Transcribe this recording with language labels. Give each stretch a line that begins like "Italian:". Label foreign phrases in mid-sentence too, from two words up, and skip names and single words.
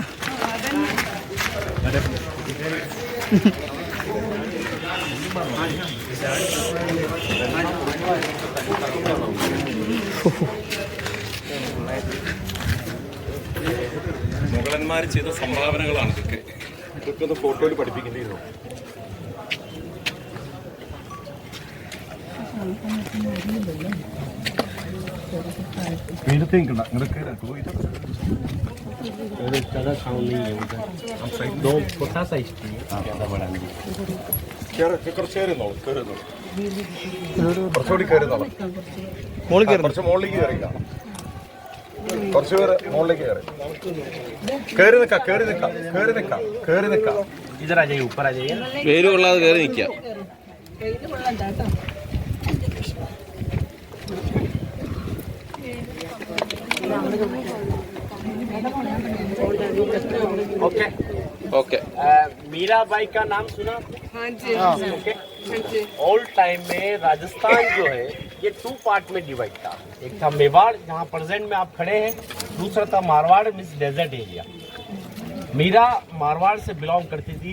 Malayalam: മുഗളന്മാർ ചെയ്ത സംഭാവനകളാണ് ഇതൊക്കെ. ഇതൊക്കെ ഒന്ന് ഫോട്ടോയിൽ പഠിപ്പിക്കേണ്ടിയിരുന്നു.
Hindi: छोटा सा स्टील
Malayalam: കുറച്ച് കയറുന്നോളൂ, കുറച്ചുകൂടി കയറുന്നോളൂ. കുറച്ച് മുകളിലേക്ക് കയറില്ല, കുറച്ച് പേര് മുകളിലേക്ക് കയറി. കയറി നിൽക്കാം, കയറി നിൽക്കാം, കയറി നിൽക്കാം, കയറി നിൽക്കാം.
Hindi: इधर आ जाइए, ऊपर आ जाइए.
Malayalam: വേര് കൊള്ളാതെ കയറി നിൽക്കുക.
Hindi: ओके
Malayalam: ഓക്കെ.
Hindi: मीराबाई का नाम सुना? हाँ जी। ओके,
English: old time
Hindi: में राजस्थान जो है ये 2 पार्ट में डिवाइड था। एक था मेवाड़, जहाँ प्रेजेंट में आप खड़े हैं, दूसरा था मारवाड़,
English: means desert area.
Hindi: मीरा मारवाड़ से बिलोंग करती थी।